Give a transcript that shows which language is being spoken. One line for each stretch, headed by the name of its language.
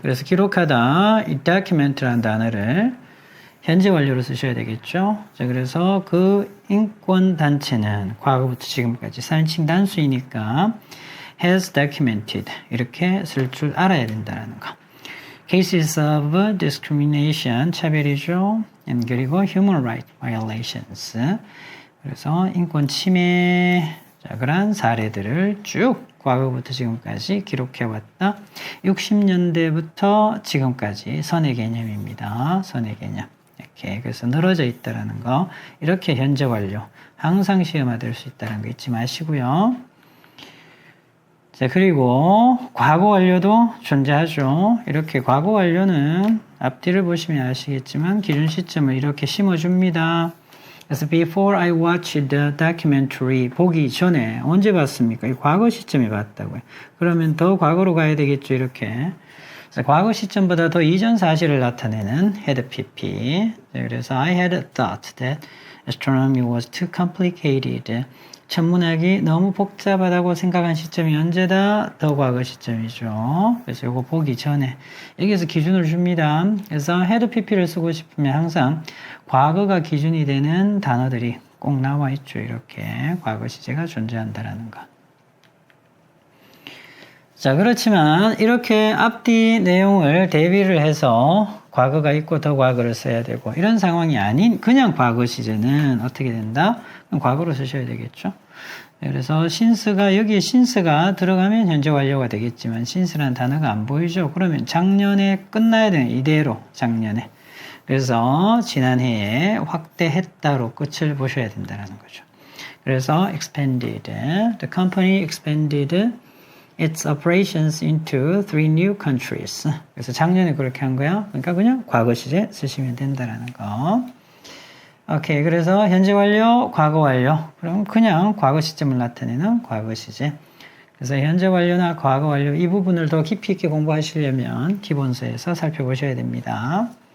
Korean: 그래서 기록하다 이 document라는 단어를 현재 완료로 쓰셔야 되겠죠. 자, 그래서 그 인권단체는 과거부터 지금까지 4인칭 단수이니까
English: has documented
Korean: 이렇게 쓸 줄 알아야 된다는 거.
English: Cases of discrimination
Korean: 차별이죠. 그리고
English: human right violations
Korean: 그래서 인권 침해 그러한 사례들을 쭉 과거부터 지금까지 기록해왔다. 60년대부터 지금까지 선의 개념입니다. 선의 개념. 이렇게 그래서 늘어져 있다라는 거. 이렇게 현재 완료. 항상 시험화 될 수 있다는 거 잊지 마시고요. 자, 그리고 과거 완료도 존재하죠. 이렇게 과거 완료는 앞뒤를 보시면 아시겠지만 기준 시점을 이렇게 심어줍니다. 그래서
English: before I watched the documentary
Korean: 보기 전에 언제 봤습니까? 이 과거 시점에 봤다고요. 그러면 더 과거로 가야 되겠죠. 이렇게. 그래서 과거 시점보다 더 이전 사실을 나타내는 had pp.
English: 그래서 I had thought that astronomy was too complicated.
Korean: 천문학이 너무 복잡하다고 생각한 시점이 언제다? 더 과거 시점이죠. 그래서 이거 보기 전에 여기서 기준을 줍니다. 그래서 had pp를 쓰고 싶으면 항상 과거가 기준이 되는 단어들이 꼭 나와 있죠. 이렇게 과거 시제가 존재한다라는 거. 자, 그렇지만 이렇게 앞뒤 내용을 대비를 해서 과거가 있고 더 과거를 써야 되고 이런 상황이 아닌 그냥 과거 시제는 어떻게 된다? 그럼 과거로 쓰셔야 되겠죠. 그래서 since가 여기에 since가 들어가면 현재 완료가 되겠지만 since라는 단어가 안 보이죠. 그러면 작년에 끝나야 되는 이대로 작년에. 그래서 지난해에 확대했다로 끝을 보셔야 된다는 거죠. 그래서
English: expanded. The company expanded its operations into 3 new countries.
Korean: 그래서 작년에 그렇게 한 거야. 그러니까 그냥 과거 시제 쓰시면 된다는 거. 오케이. 그래서 현재 완료, 과거 완료. 그럼 그냥 과거 시점을 나타내는 과거 시제. 그래서 현재 완료나 과거 완료 이 부분을 더 깊이 있게 공부하시려면 기본서에서 살펴보셔야 됩니다.